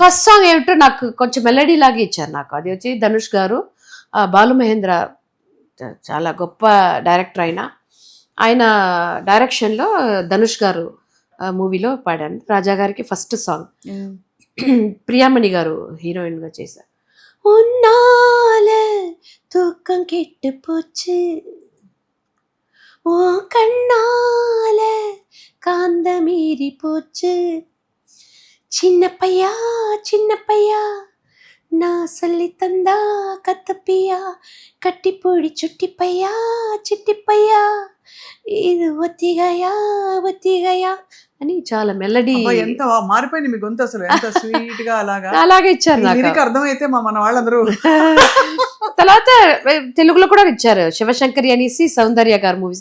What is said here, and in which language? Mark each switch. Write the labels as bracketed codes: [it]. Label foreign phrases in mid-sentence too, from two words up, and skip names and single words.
[en] first song [te] ఏమిటో నాకు కొంచెం మెలడీ లాగా ఇచ్చారు నాకు. అది వచ్చి ధనుష్ గారు, బాలు మహేంద్ర చాలా గొప్ప డైరెక్టర్ ఆయన డైరెక్షన్లో ధనుష్ గారు మూవీలో పాడాను. రాజా గారికి [en] first song. [te] ప్రియామణి గారు హీరోయిన్ గా చేశారు. [ta] உன்னால தூக்கம் கெட்டு போச்சு, ஓ கண்ணால காந்த மீறி போச்சு, சின்ன பையா நான் சொல்லி தந்தா கத்தப்பியா, கட்டி பொடி சுட்டி பையா [te] చిట్టి పయ్యా, ఇది ఒత్తిగయా అని చాలా మెలడీ. ఎంత మారిపోయింది మీ గొంతు అసలు, ఎంత స్వీట్ గా అలాగా అలాగే ఇచ్చారు నాకు. లిరిక్ అర్థమైతే మన వాళ్ళందరూ. తర్వాత తెలుగులో కూడా ఇచ్చారు, శివశంకరి అనేసి సౌందర్య గారు మూవీస్.